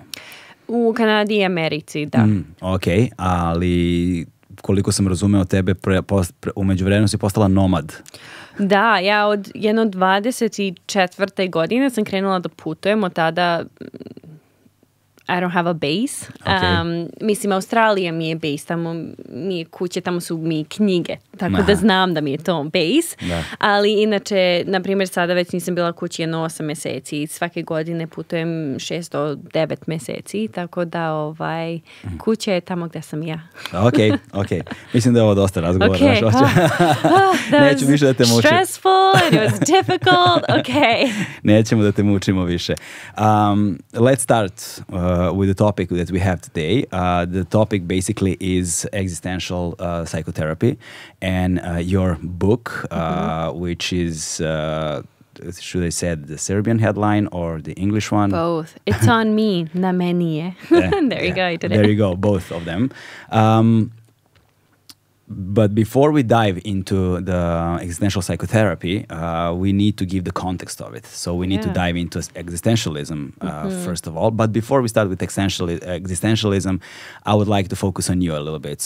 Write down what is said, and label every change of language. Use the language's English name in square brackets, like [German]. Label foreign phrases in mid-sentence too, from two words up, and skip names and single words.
[Serbian] U Kanadi i Americi, da. Ok, ali koliko sam razumeo tebe, umeđu vremenu si postala nomad. Da, ja od 24. godine sam krenula da putujem, od tada [English] I don't have a base. Okay. [Serbian] Mislim, Australija mi je base, tamo mi je kuće, tamo su mi knjige, tako da znam da mi je to base. Da. Ali inače, na primjer, sada već nisam bila kući 8 mjeseci. Svake godine putujem 6 do 9 mjeseci, tako da kuća je tamo gdje sam ja. Ok. Mislim da je ovo dosta razgovora. Neću više da te mučim. [English] Stressful, it was difficult, [Serbian] Nećemo da te mučimo više. [English] Let's start with the topic that we have today. The topic basically is existential psychotherapy, and your book, which is, should I say the Serbian headline or the English one? Both. It's on me, [Serbian] na meni je. [English] There you go, I did it. There you go, both of them. But before we dive into the existential psychotherapy, we need to give the context of it. So we need to dive into existentialism, first of all. But before we start with existentialism, I would like to focus on you a little bit.